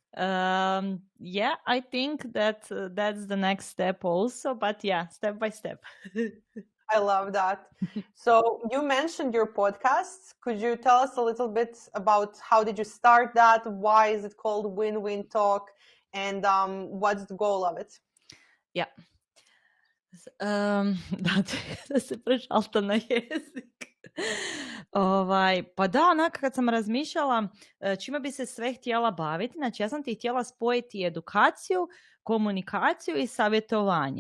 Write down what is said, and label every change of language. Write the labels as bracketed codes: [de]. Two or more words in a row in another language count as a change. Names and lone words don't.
[en] I think that that's the next step also, but step by step. I love that. So you mentioned your podcast. Could you tell us a little bit about how did you start that? Why is it called Win-Win Talk? And what's the goal of it? [hr] Ja. Da se prešalta na jezik. Pa da, onako kad sam razmišljala čime bi se sve htjela baviti, znači ja sam ti htjela spojiti edukaciju, komunikaciju i savjetovanje.